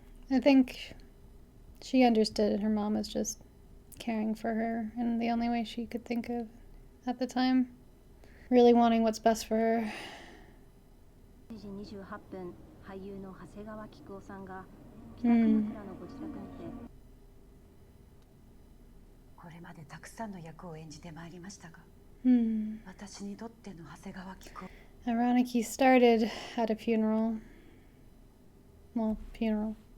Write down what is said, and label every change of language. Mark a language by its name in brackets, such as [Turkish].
[English] I think she understood her mom was just caring for her in the only way she could think of at the time. Really wanting what's best for her. [Japanese] 2時28分、俳優の長谷川菊夫さんが北鎌倉のご自宅にて、これまでたくさんの役を演じてまいりましたが、私にとっての長谷川菊夫。 [English] Ironic, he started at a funeral. Well, funeral.